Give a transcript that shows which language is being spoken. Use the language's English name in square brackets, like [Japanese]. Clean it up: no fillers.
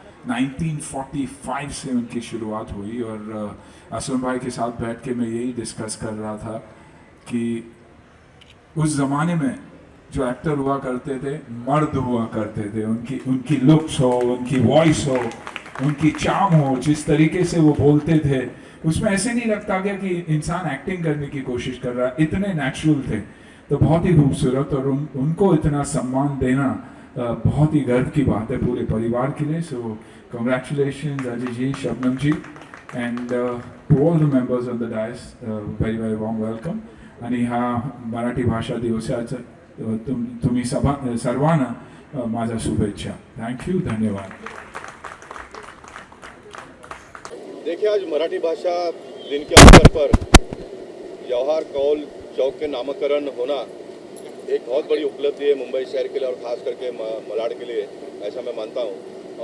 [Hindi] 1945 से उनकी शुरुआत हुई, और असलम भाई के साथ बैठ के मैं यही डिस्कस कर रहा था कि उस ज़माने में जो एक्टर हुआ करते थे मर्द हुआ करते थे, उनकी लुक्स हो, उनकी वॉइस हो, उनकी चार्म हो, जिस तरीके से वो बोलते थे उसमें ऐसे नहीं लगता गया कि इंसान एक्टिंग करने की कोशिश कर रहा है, इतने नेचुरल थे। तो बहुत ही खूबसूरत, और उनको इतना सम्मान देना बहुत ही गर्व की बात है पूरे परिवार के लिए। [English] So congratulations Ajay ji, Shabnam ji, and to all the members on the dais, very very warm welcome. [Marathi] आणि हा मराठी भाषा दिवसाचा तुम्ही सर्वांना माझ्या शुभेच्छा। [English] Thank you, धन्यवाद। [Hindi] देखिए, आज मराठी भाषा दिन के अवसर पर जवाहर कौल चौक के नामकरण होना एक बहुत बड़ी उपलब्धि है मुंबई शहर के लिए, और ख़ास करके मलाड के लिए, ऐसा मैं मानता हूँ।